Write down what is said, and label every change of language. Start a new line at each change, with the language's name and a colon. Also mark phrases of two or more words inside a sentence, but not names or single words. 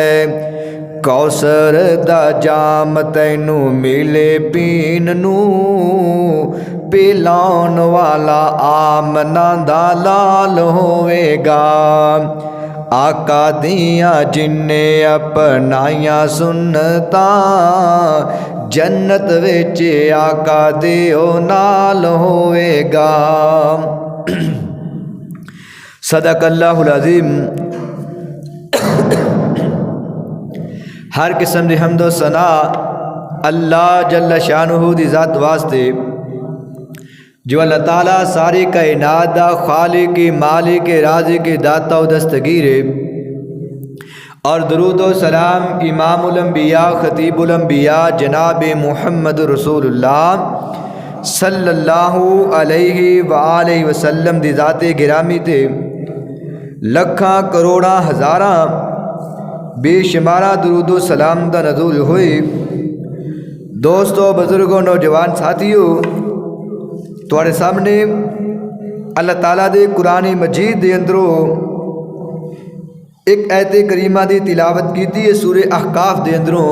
Punjabi: کوثر دا جام تینوں ملے پین نوں، پلاؤن والا آمنہ دا لال ہووے گا. آقا دیاں جنے اپنائیاں سنتاں، جنت وچ آقا دے نال ہووے گا.
Arabic: صدق الله العظيم.
Punjabi: ہر قسم دی حمد و ثنا اللہ
Arabic: جل شأنه
Punjabi: دی ذات واسطے، جو اللہ تعالیٰ ساری کائنات دا خالق مالک رازق داتا و دستگیر ہے. اور درود و سلام امام الانبیاء خطیب الانبیاء جناب محمد رسول اللہ
Arabic: صلى الله عليه وآله وسلم
Punjabi: دی ذات گرامی تے لکھاں کروڑاں ہزاراں بےشمارا درود و سلام دا نزول ہوئے. دوستوں، بزرگوں، نوجوان ساتھیوں، تہاڈے سامنے اللہ تعالیٰ دے قرآن مجید دے اندروں ایک آیت کریمہ دی تلاوت کی ہے سورہ احقاف دے اندروں.